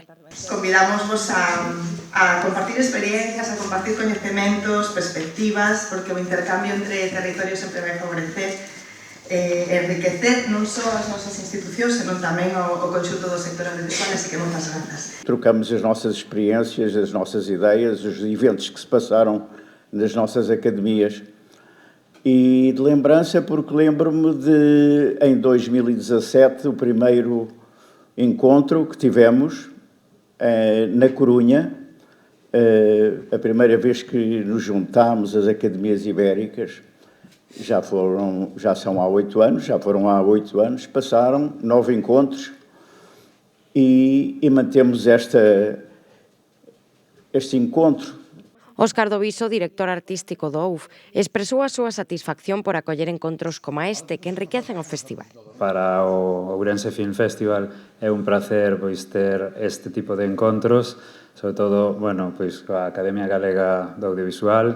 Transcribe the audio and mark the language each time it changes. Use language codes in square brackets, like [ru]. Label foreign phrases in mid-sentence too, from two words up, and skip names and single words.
[gl] Convidamos a compartir experiencias, a compartir coñecementos, perspectivas, porque o intercambio entre territorios sempre vai favorecer enriquecer non só as nosas institucións, senón tamén o conxunto do sector audiovisual, así que moitas grazas. [pt] Trocamos as nossas experiências, as nossas ideias, os eventos que se passaram nas nossas academias. E de lembrança, porque lembro-me de, em 2017, o primeiro encontro que tivemos na Corunha, a primeira vez que nos juntámos as academias ibéricas. Já são há 8 anos, já foram há 8 anos, passaram 9 encontros e mantemos este encontro. [gl] Óscar Doviso, director artístico do OUF, expresou a súa satisfacción por acoller encontros como este que enriquecen o festival. Para o Ourense Film Festival é un placer ter este tipo de encontros, sobre todo, coa Academia Galega do Audiovisual.